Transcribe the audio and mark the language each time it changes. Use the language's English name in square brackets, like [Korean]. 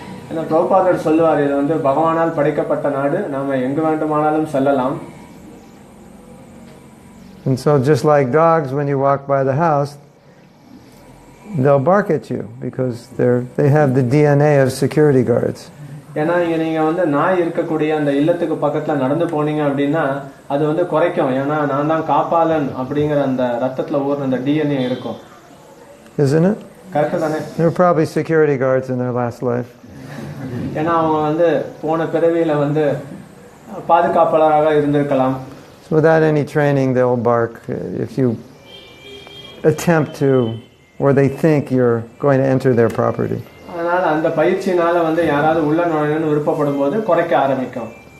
[Tamil] ஏன்னா பிரபுபாதர் சொல்லுவார் இது வந்து பகவானால் படைக்கப்பட்ட நாடு, நாம எங்கு வேண்டுமானாலும் செல்லலாம். [English] And so just like dogs, when you walk by the house, they'll bark at you because they have the DNA of security guards. [Tamil] ஏன்னா நீங்க வந்து நாய் இருக்கக்கூடிய அந்த இல்லத்துக்கு பக்கத்துல நடந்து போனீங்க அப்படின்னா அது வந்து குறைக்கும். ஏன்னா நான் தான் காப்பாளன் அப்படிங்கிற அந்த ரத்தத்துல ஊர்ன அந்த DNA இருக்கும். [English] Isn't it? [Tamil] கரெக்ட் தானே? [English] There were probably security guards in their last life. [Tamil] ஏன்னா அவங்க வந்து போன பிறவியில வந்து பாதுகாப்பாளராக இருந்திருக்கலாம். [English] So without any training, they'll bark if you attempt to, or they think you're going to enter their property. [Tamil] அதனால அந்த பயிற்சினால வந்து யாராவது உள்ள நுழையணும்னு விருப்பப்படும் போது குறைக்க ஆரம்பிக்கும்.